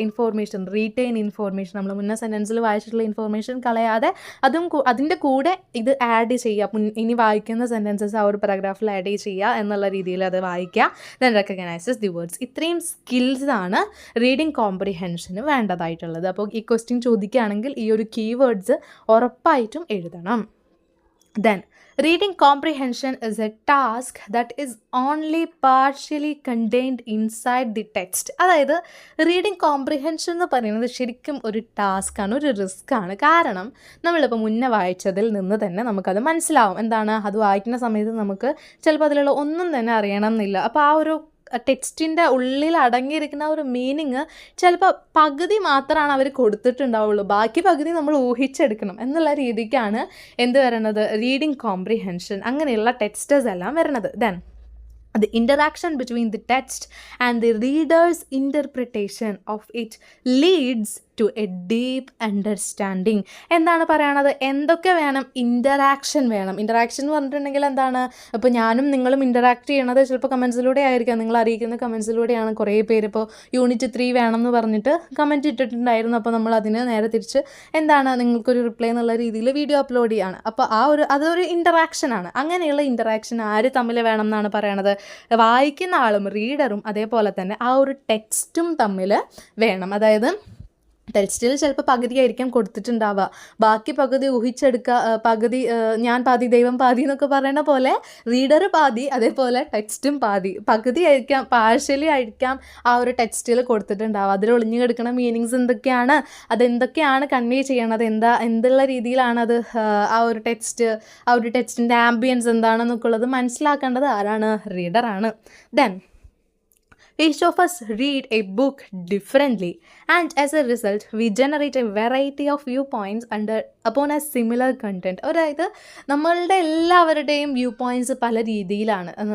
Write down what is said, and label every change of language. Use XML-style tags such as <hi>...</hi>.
<ml>Information, retain information, നമ്മൾ മുന്നേ സെൻറ്റൻസിൽ വായിച്ചിട്ടുള്ള ഇൻഫോർമേഷൻ കളയാതെ അതിൻ്റെ കൂടെ ഇത് ആഡ് ചെയ്യുക. ഇനി വായിക്കുന്ന സെൻറ്റൻസസ് ആ ഒരു പാരഗ്രാഫിൽ ആഡ് ചെയ്യുക എന്നുള്ള രീതിയിൽ അത് വായിക്കുക.</ml> <en>Then recognises the words.</en> <ml>ഇത്രയും സ്കിൽസാണ് റീഡിങ് കോംപ്രിഹെൻഷന് വേണ്ടതായിട്ടുള്ളത്. അപ്പോൾ ഈ ക്വസ്റ്റ്യൻ ചോദിക്കുകയാണെങ്കിൽ ഈ ഒരു കീവേഡ്സ് ഉറപ്പായിട്ടും എഴുതണം.</ml> <en>Then reading comprehension is a task that is only partially contained inside the text.</en> <ml>അതായത് റീഡിങ് കോംപ്രിഹെൻഷൻ എന്ന് പറയുന്നത് ശരിക്കും ഒരു ടാസ്ക്കാണ്, ഒരു റിസ്ക്കാണ്. കാരണം നമ്മളിപ്പോൾ മുന്നേ വായിച്ചതിൽ നിന്ന് തന്നെ നമുക്കത് മനസ്സിലാവും. എന്താണ് അത് വായിക്കുന്ന സമയത്ത് നമുക്ക് ചിലപ്പോൾ അതിലുള്ള ഒന്നും തന്നെ അറിയണം എന്നില്ല. അപ്പോൾ ആ ഒരു ടെക്സ്റ്റിൻ്റെ ഉള്ളിൽ അടങ്ങിയിരിക്കുന്ന ഒരു മീനിങ് ചിലപ്പോൾ പകുതി മാത്രമാണ് അവർ കൊടുത്തിട്ടുണ്ടാവുള്ളൂ, ബാക്കി പകുതി നമ്മൾ ഊഹിച്ചെടുക്കണം എന്നുള്ള രീതിക്കാണ് എന്ത് വരുന്നത്, റീഡിങ് കോംപ്രിഹെൻഷൻ അങ്ങനെയുള്ള ടെക്സ്റ്റേഴ്സ് എല്ലാം വരുന്നത്.</ml> <en>Then the interaction between the text and the reader's interpretation of it leads to a deep understanding.</en> <ml>എന്താണ് പറയണത്, എന്തൊക്കെ വേണം, ഇൻ്ററാക്ഷൻ വേണം. ഇൻ്ററാക്ഷൻ എന്ന് പറഞ്ഞിട്ടുണ്ടെങ്കിൽ എന്താണ്, ഇപ്പോൾ ഞാനും നിങ്ങളും ഇൻ്ററാക്ട് ചെയ്യണത് ചിലപ്പോൾ കമൻസിലൂടെ ആയിരിക്കാം, നിങ്ങൾ അറിയിക്കുന്ന കമൻസിലൂടെയാണ്. കുറേ പേര് ഇപ്പോൾ യൂണിറ്റ് 3 വേണം എന്ന് പറഞ്ഞിട്ട് കമൻറ്റ് ഇട്ടിട്ടുണ്ടായിരുന്നു. അപ്പോൾ നമ്മൾ അതിന് നേരെ തിരിച്ച് എന്താണ് നിങ്ങൾക്കൊരു റിപ്ലൈ എന്നുള്ള രീതിയിൽ വീഡിയോ അപ്ലോഡ് ചെയ്യാണ്. അപ്പോൾ അതൊരു ഇൻ്ററാക്ഷനാണ്. അങ്ങനെയുള്ള ഇൻ്ററാക്ഷൻ ആര് തമ്മിൽ വേണം എന്നാണ് പറയണത്, വായിക്കുന്ന ആളും റീഡറും അതേപോലെ തന്നെ ആ ഒരു ടെക്സ്റ്റും തമ്മിൽ വേണം. അതായത് ടെക്സ്റ്റിൽ ചിലപ്പോൾ പകുതിയായിരിക്കാം കൊടുത്തിട്ടുണ്ടാവുക, ബാക്കി പകുതി ഊഹിച്ചെടുക്കുക. പകുതി ഞാൻ പാതി ദൈവം പാതി എന്നൊക്കെ പറയുന്ന പോലെ റീഡർ പാതി, അതേപോലെ ടെക്സ്റ്റും പകുതി ആയിരിക്കാം, പാർഷ്യലി ആയിരിക്കാം ആ ഒരു ടെക്സ്റ്റിൽ കൊടുത്തിട്ടുണ്ടാവുക. അതിൽ ഒളിഞ്ഞു കിടക്കുന്ന മീനിങ്സ് എന്തൊക്കെയാണ്, അതെന്തൊക്കെയാണ് കൺവേ ചെയ്യണത്, എന്തുള്ള രീതിയിലാണ് അത് ആ ഒരു ടെക്സ്റ്റിൻ്റെ ആംബിയൻസ് എന്താണെന്നൊക്കെ ഉള്ളത് മനസ്സിലാക്കേണ്ടത് ആരാണ്, റീഡറാണ്.</ml> <en>Then each of us read a book differently, and as a result we generate a variety of viewpoints upon a similar content.</en> <ml>അതായത് നമ്മളുടെ എല്ലാവരുടെയും വ്യൂ പോയിൻറ്റ്സ് പല രീതിയിലാണ്.</ml>